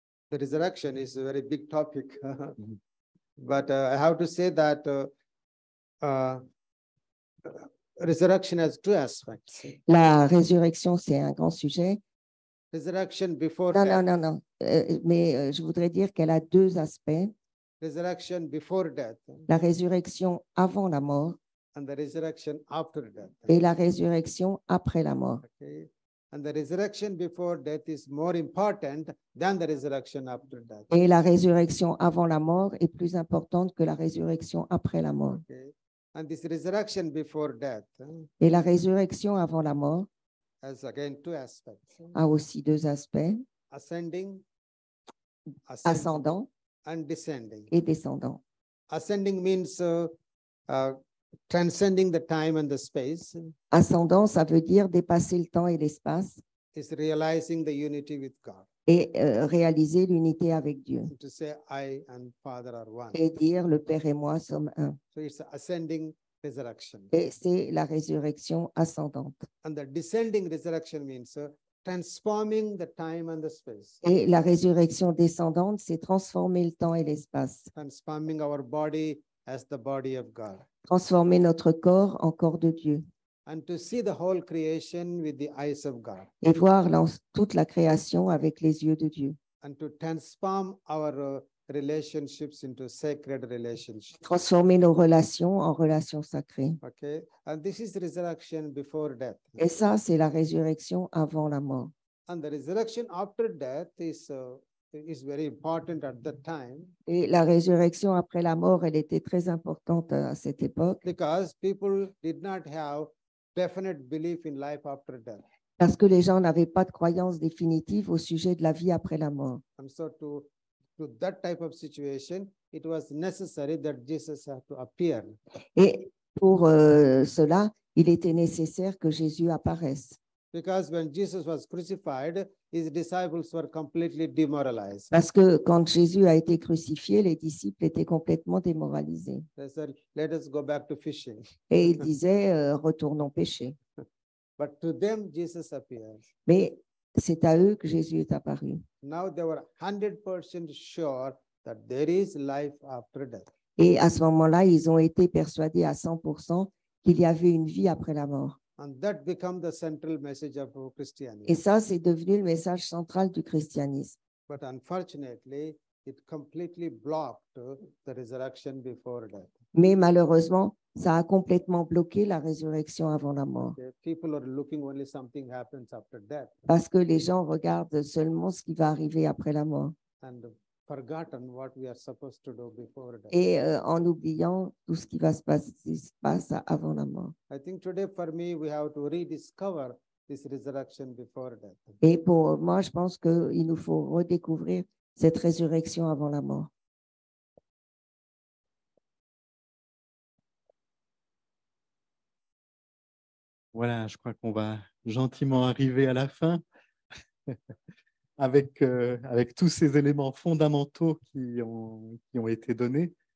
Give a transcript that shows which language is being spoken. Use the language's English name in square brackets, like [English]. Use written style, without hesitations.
[English] The resurrection is a very big topic, but I have to say that resurrection has two aspects. [French] La résurrection, c'est un grand sujet. [English] Resurrection before [French] Non, [English] death. [French] non, non, non. Mais je voudrais dire qu'elle a deux aspects. [English] Resurrection before death [French] La résurrection avant la mort [English] and the resurrection after death. [French] et la résurrection après la mort. [English] Okay. And the resurrection before death is more important than the resurrection after death. [French] Et la résurrection avant la mort est plus importante que la résurrection après la mort. [English] Okay. And this resurrection before death [French] Et la résurrection avant la mort [English] has again two aspects. [French] a aussi deux aspects, [English] Ascending [French] ascendant [English] and descending. [French] et descendant. [English] Ascending means transcending the time and the space. [French] Ascendant, ça veut dire dépasser le temps et l'espace [English] Is realizing the unity with God. [French] et réaliser l'unité avec Dieu. [English] To say I and Father are one. [French] Et dire le Père et moi sommes un. [English] So it's ascending resurrection. [French] Et c'est la résurrection ascendante. [English] And the descending resurrection means transforming the time and the space. [French] Et la résurrection descendante, c'est transformer le temps et l'espace. [English] Transforming our body as the body of God. [French] Transformer notre corps en corps de Dieu. [English] And to see the whole creation with the eyes of God. [French] Et voir toute la création avec les yeux de Dieu. [English] And to transform our relationships into sacred relationships. [French] Transformer nos relations en relations sacrées. [English] Okay. And this is resurrection before death. [French] Et ça, c'est la résurrection avant la mort. [English] And the resurrection after death is very important at that time. [French] Et la résurrection après la mort, elle était très importante à cette époque [English] Because people did not have definite belief in life after death. [French] parce que les gens n'avaient pas de croyance définitive au sujet de la vie après la mort. [English] And so to that type of situation, it was necessary that Jesus had to appear. [French] Et pour cela, il était nécessaire que Jésus apparaisse. [English] Because when Jesus was crucified, his disciples were completely demoralized. [French] Parce que quand Jésus a été crucifié, les disciples étaient complètement démoralisés. [English] They said, let us go back to fishing. [French] Et ils disaient, retournons pêcher. [English] But to them, Jesus appeared. [French] Mais c'est à eux que Jésus est apparu. [English] Now they were 100% sure that there is life after death. [French] Et à ce moment-là, ils ont été persuadés à 100% qu'il y avait une vie après la mort. [English] And that became the central message of Christianity. [French] Et ça, c'est devenu le message central du christianisme. [English] But unfortunately, it completely blocked the resurrection before death. [French] Mais malheureusement, ça a complètement bloqué la résurrection avant la mort. [English] People are looking only something happens after death [French] Parce que les gens regardent seulement ce qui va arriver après la mort. [English] and forgotten what we are supposed to do before death. [French] Et en oubliant tout ce qui va se passe avant la mort. [English] I think today for me, we have to rediscover this resurrection before death. [French] Et pour moi, je pense qu'il nous faut redécouvrir cette résurrection avant la mort. Voilà, je crois qu'on va gentiment arriver à la fin avec tous ces éléments fondamentaux qui ont été donnés.